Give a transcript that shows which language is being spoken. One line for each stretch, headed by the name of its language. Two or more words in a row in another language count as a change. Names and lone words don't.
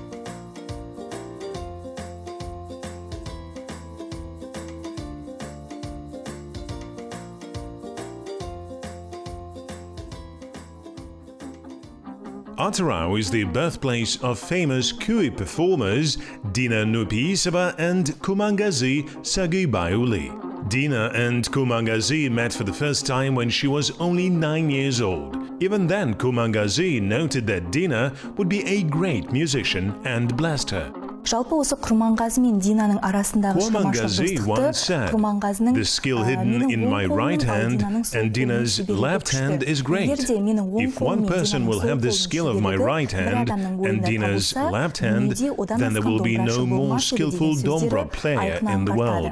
English: Atyrau is the birthplace of famous Kui performers Dina Nupiisova and Kumangazi Sagibayuli. Dina and Kumangazi met for the first time when she was only 9 years old. Even then, Kumangazi noted that Dina would be a great musician and blessed her.
Kazakh: Жалпы осы Құрманғазы мен Динаның арасындағы
English: Kumangazi once said, "The skill hidden in my right hand and Dina's left hand is great. If one person will have the skill of my right hand and Dina's left hand, then there will be no more skillful Dombra player in the world."